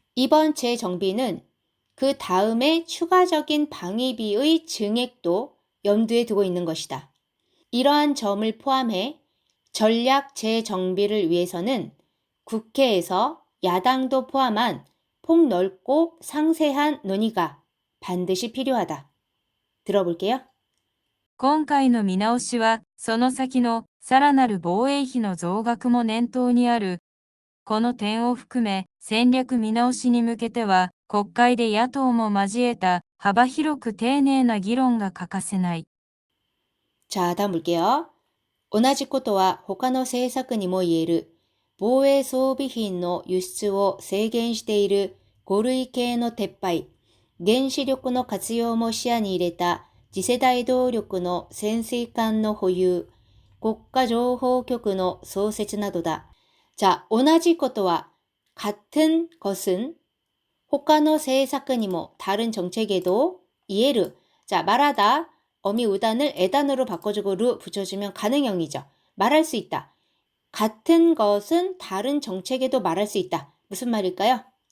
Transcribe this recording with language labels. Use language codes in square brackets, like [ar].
[ko] 이번 재정비는 그 다음에 추가적인 방위비의 증액도 염두에 두고 있는 것이다. 이러한 점을 포함해 전략 재정비를 위해서는 국회에서 야당도 포함한 폭넓고 상세한 논의가 반드시 필요하다. 들어볼게요. [ja] 今回の見直しは、その先のさらなる防衛費の増額も念頭にある。この点を含め、戦略見直しに向けては、国会で野党も交えた幅広く丁寧な議論が欠かせない。 [ko] 자, 다음 볼게요. [ja] 同じことは他の政策にも言える。防衛装備品の輸出を制限している5類系の撤廃、原子力の活用も視野に入れた次世代動力の潜水艦の保有、国家情報局の創設などだ。 [ko] 자, [ja] 同じことは [ko] 같은 것은 [ja] 他の政策にも [ko] 다른 정책에도 이해를 자, 말하다 어미우단을 에단으로 바꿔주고 르 붙여주면 가능형이죠. 말할 수 있다. 같은 것은 다른 정책에도 말할 수 있다. 무슨 말일까요?